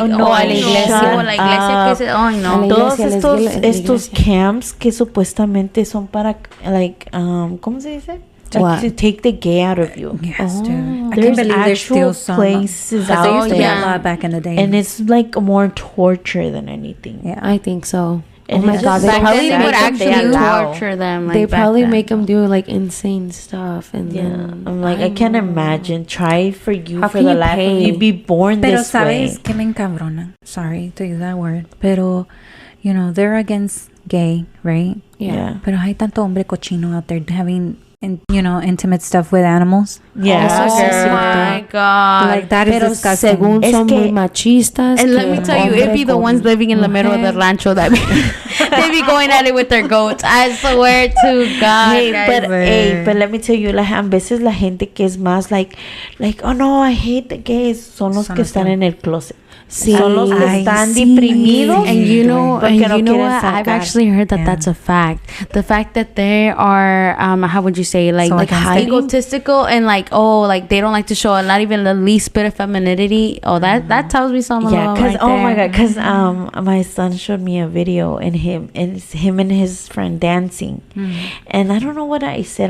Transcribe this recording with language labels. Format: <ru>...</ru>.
<es>a la iglesia que se, todos estos camps que supuestamente son para,</es> <en>like,</en> <es>¿cómo se dice?</es> <en>Like, to take the gay out of you. Yes, dude. I can't believe there's still some places out there. Used to be a lot back in the day, and it's like more torture than anything. Yeah, I think so. Oh my God, they probably would actually torture them. Like, they probably make them do like insane stuff, and then I'm like, I can't imagine. Try for you for the life of you be born this way.</en> <es>Pero sabes que me encabrona.</es> <en>Sorry to use that word,</en> <es>pero</es> <en>you know they're against gay, right? Yeah.</en> <es>Pero hay tanto hombre cochino</es> <en>out there having, intimate stuff with animals. Yeah. Oh my God. Like, that is disgusting.</en> <es>Según son muy machistas.</es> <en>And let me tell you, it'd be the ones living in the middle of the rancho that they be going at it with their goats. I swear to God. But let me tell you, like,</en> <es>a veces la gente que es más</es> <en>like, oh no, I hate the gays,</en> <es>son los que están en el closet. Sí. Son los que están deprimidos.</es> <en>And you know what? I've actually heard that that's a fact. The fact that they are, how would you say, like egotistical, and like, they don't like to show not even the least bit of femininity. Oh, that tells me something. Yeah, because my God, because my son showed me a video and him and his friend dancing, and I don't know what I said.</en>